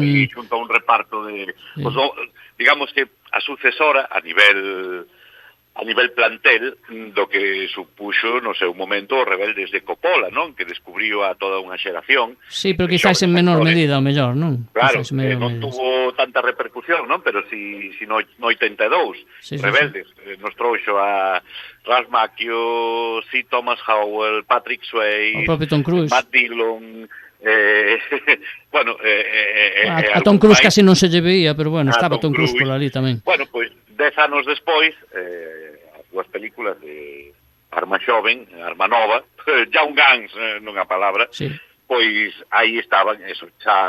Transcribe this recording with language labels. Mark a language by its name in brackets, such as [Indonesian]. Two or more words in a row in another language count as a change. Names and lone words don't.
[Galician] Claro, e xunto a un reparto de... Pues, digamos que a sucesora a nivel plantel do que supuxo no seu momento os Rebeldes de Coppola, non? Que descubriu a toda unha xeración. Sí, pero quizás en menor medida, o mellor, non? Claro, non tuvo tanta repercusión, non? Pero si no 82, Rebeldes, nos trouxo a Ralph Macchio, C. Thomas Howell, Patrick Swayze, Matt Dillon... bueno, a Tom Cruise casi non se lle veía, pero bueno, estaba Tom Cruise por ali tamén. Bueno, pois 10 anos despois, as dúas películas de Arma Xoven, Arma Nova, Young Guns, nunha palabra, pois aí estaban, eso, xa...